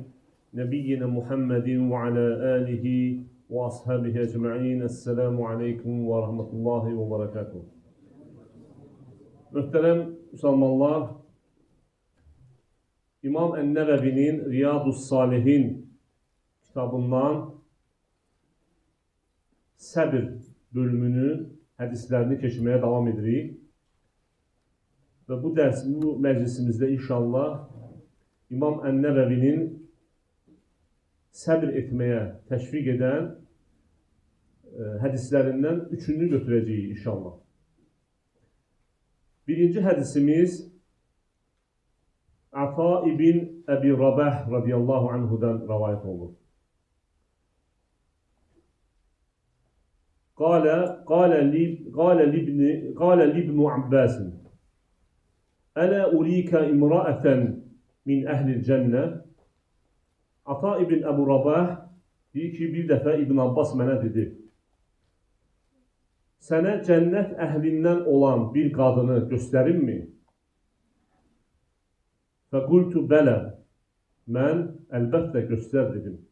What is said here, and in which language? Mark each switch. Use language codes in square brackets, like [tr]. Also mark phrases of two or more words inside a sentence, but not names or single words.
[ar] نبينا محمد وعلى آله وأصحابه أجمعين. السلام عليكم ورحمة الله وبركاته. [tr] Muhterem Müslümanlar, [az] İmam En-Nevevi'nin Riyadus Salihin kitabından Səbir bölümünü, hədislərini keçməyə davam edirik. Və bu məclisimizdə inşallah İmam En-Nevevi'nin səbir etməyə təşviq edən hədislərindən üçünü götürəcəyik inşallah. Birinci hədisimiz Ata ibn Əbi Rabah [ar] رضي الله عنه [az] rəvayət olunur. [ar] قال لابن عباس ألا أريك امرأة من أهل الجنة. [az] Ata ibn Əbu Rabah deyir ki, bir dəfə İbn Abbas mənə dedi, sənə cənnət əhlindən olan bir qadını göstərimmi? [ar] فقلت بلى, [az] mən əlbəttə göstər dedim.